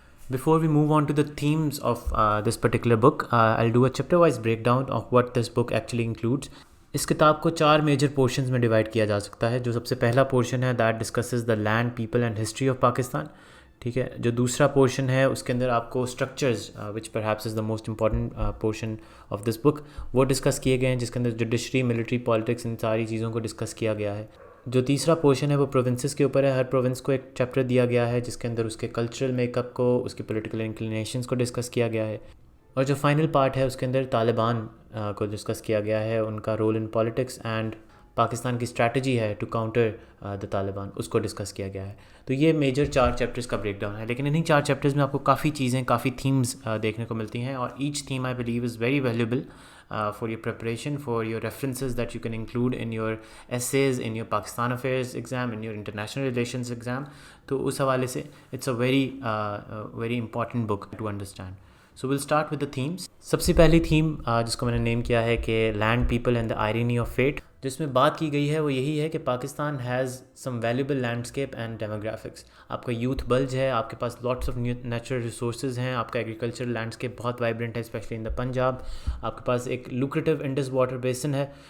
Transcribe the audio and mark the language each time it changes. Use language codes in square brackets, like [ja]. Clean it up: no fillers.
[en] Before we move on to the themes of this particular book, I'll do a chapter-wise breakdown of what this book actually includes. [ur] اس کتاب کو 4 major portions میں divide کیا جا سکتا ہے. جو سب سے پہلا پورشن ہے [en] That discusses the land, people and history of Pakistan. [ur] ٹھیک ہے. جو دوسرا پورشن ہے اس کے اندر آپ کو structures [en] which perhaps is the most important portion of this book [ur] وہ ڈسکس کیے گئے ہیں، جس کے اندر جوڈیشری، ملٹری، پالیٹکس، ان ساری چیزوں کو ڈسکس کیا گیا ہے. جو تیسرا پورشن ہے وہ پروونسز کے اوپر ہے. ہر پروونس کو ایک چیپٹر دیا گیا ہے جس کے اندر اس کے کلچرل میک اپ کو، اس کے پولیٹیکل انکلینیشنز کو ڈسکس کیا گیا ہے. اور جو فائنل پارٹ ہے اس کے اندر طالبان کو ڈسکس کیا گیا ہے، ان کا role in politics and Pakistan کی اسٹریٹجی ہے [en] to counter the Taliban, [ur] اس کو ڈسکس کیا گیا ہے. تو یہ میجر 4 چیپٹرز کا بریک ڈاؤن ہے. لیکن انہیں 4 چیپٹرز میں آپ کو کافی چیزیں، کافی تھیمز دیکھنے کو ملتی ہیں، [en] اور each theme I believe is very valuable for your preparation, for your references that you can include in your essays, in your Pakistan Affairs exam, in your International Relations exam. [ur] تو اس حوالے سے [en] it's a very important book to understand. So we'll start with the themes. [ur] سب سے پہلی theme جس کو میں نے نیم کیا ہے کہ [en] land, people and the irony of fate, [ur] جس میں بات کی گئی ہے وہ یہی ہے کہ [en] Pakistan has some valuable landscape and demographics. [ur] آپ کا یوتھ بلج ہے، آپ کے پاس لاٹس آف نیچرل ریسورسز ہیں، آپ کا ایگریکلچرل لینڈسکیپ بہت وائبرنٹ ہے [en] especially in the Punjab, [ur] آپ کے پاس ایک لوکریٹو انڈس واٹر بیسن ہے.